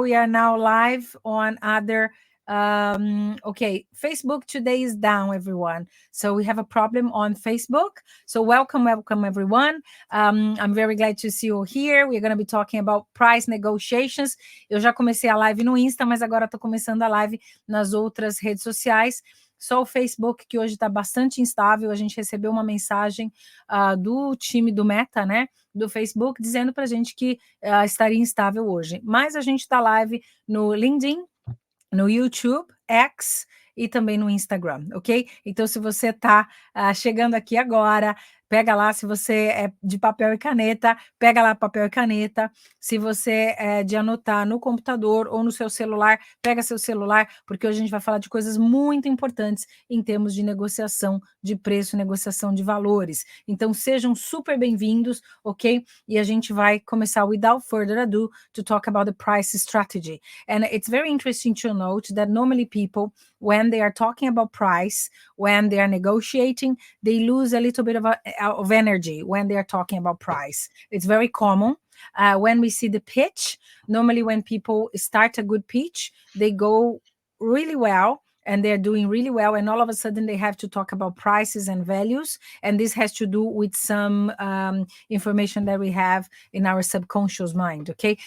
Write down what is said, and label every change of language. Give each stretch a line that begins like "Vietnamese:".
English: We are now live on other okay, Facebook today is down, everyone, so we have a problem on Facebook. So welcome everyone. I'm very glad to see you here. We're going to be talking about price negotiations.
Portuguese: Eu já comecei a live no Insta, mas agora estou começando a live nas outras redes sociais. Só o Facebook, que hoje está bastante instável. A gente recebeu uma mensagem do time do Meta, né, do Facebook, dizendo para a gente que estaria instável hoje. Mas a gente está live no LinkedIn, no YouTube, X e também no Instagram, ok? Então, se você está chegando aqui agora, pega lá. Se você é de papel e caneta, pega lá papel e caneta. Se você é de anotar no computador ou no seu celular, pega seu celular, porque hoje a gente vai falar de coisas muito importantes em termos de negociação de preço, negociação de valores. Então, sejam super bem-vindos, ok? E a gente vai começar,
English: without further ado, to talk about the price strategy. And it's very interesting to note that normally people, when they are talking about price, when they are negotiating, they lose a little bit of energy when they are talking about price. It's very common. When we see the pitch, normally when people start a good pitch, they go really well and they're doing really well, and all of a sudden they have to talk about prices and values, and this has to do with some information that we have in our subconscious mind, ok?